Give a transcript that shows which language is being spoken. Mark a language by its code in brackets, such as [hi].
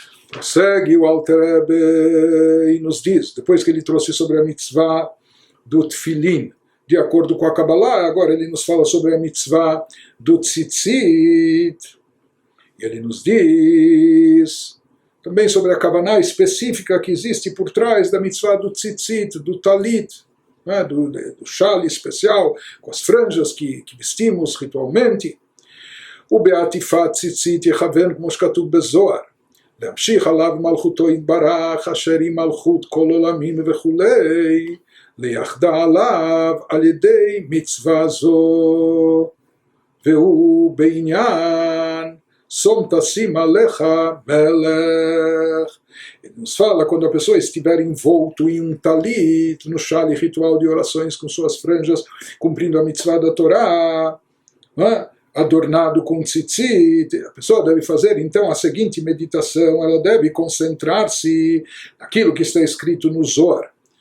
[pt] Prossegue o Alter Rebbe e nos diz, depois que ele trouxe sobre a mitzvah do Tfilin, de acordo com a Kabbalah, agora ele nos fala sobre a mitzvah do Tzitzit, e ele nos diz também sobre a kavaná específica que existe por trás da mitzvah do tzitzit, do talit, né, do chale especial, com as franjas que vestimos ritualmente. [he] O beatifat tzitzit yechaven como shkatuv bezohar, להמשיך עליו מלכותו יתברך, אשר היא מלכות כל עולמים וכולי, ליחדה עליו על ידי מצווה זו, והוא בעניין Som tassim alecha melech. [pt] Ele nos fala quando a pessoa estiver envolto em um talit, no chale ritual de orações com suas franjas, cumprindo a mitzvah da Torá, né? Adornado com tzitzit, a pessoa deve fazer então a seguinte meditação, ela deve concentrar-se naquilo que está escrito no Zohar.